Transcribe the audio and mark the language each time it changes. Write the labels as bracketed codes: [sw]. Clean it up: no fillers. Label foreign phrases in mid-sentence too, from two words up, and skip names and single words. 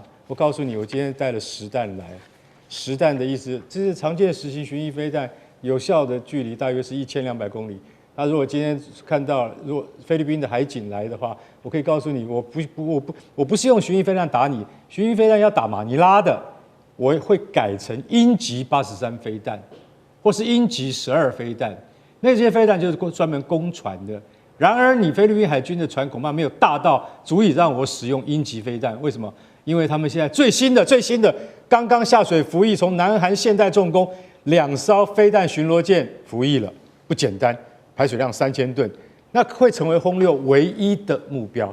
[zh] 我告訴你，我今天帶了10彈來。10彈的意思，這是長劍10型巡弋飛彈，有效的距離大約是1200公里。那如果今天看到，如果菲律賓的海警來的話，我可以告訴你，我不是用巡弋飛彈打你，巡弋飛彈要打馬尼拉的，我會改成鷹擊83飛彈，或是鷹擊12飛彈。那些飛彈就是專門攻船的。然而，你菲律賓海軍的船恐怕沒有大到足以讓我使用鷹擊飛彈。為什麼？因為他們現在最新的，剛剛下水服役，從南韓現代重工2艘飛彈巡邏艦服役了，不簡單，排水量3000噸，那會成為轟6唯一的目標。